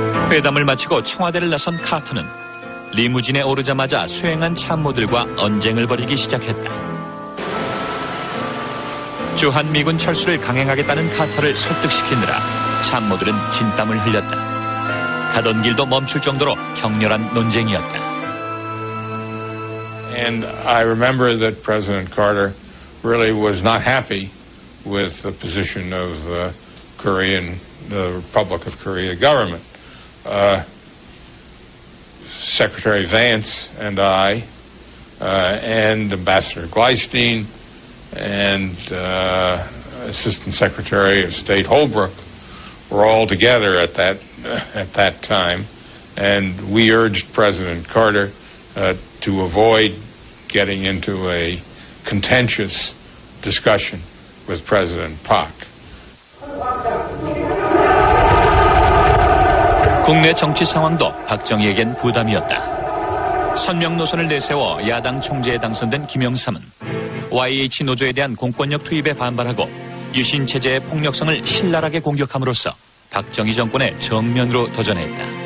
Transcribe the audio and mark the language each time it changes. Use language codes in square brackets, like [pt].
[ko] 회담을 마치고 청와대를 나선 카터는 리무진에 오르자마자 수행한 참모들과 언쟁을 벌이기 시작했다. 주한미군 철수를 강행하겠다는 카터를 설득시키느라 참모들은 진땀을 흘렸다. 가던 길도 멈출 정도로 격렬한 논쟁이었다. [en] And I remember that President Carter really was not happy with the position of the Republic of Korea government. Secretary Vance and I, and Ambassador Gleistein, and Assistant Secretary of State Holbrooke were all together at that time, and we urged President Carter to avoid getting into a contentious discussion with President Pak. [ko] 국내 정치 상황도 박정희에겐 부담이었다. 선명 노선을 내세워 야당 총재에 당선된 김영삼은 YH 노조에 대한 공권력 투입에 반발하고 유신 체제의 폭력성을 신랄하게 공격함으로써 박정희 정권의 정면으로 도전했다.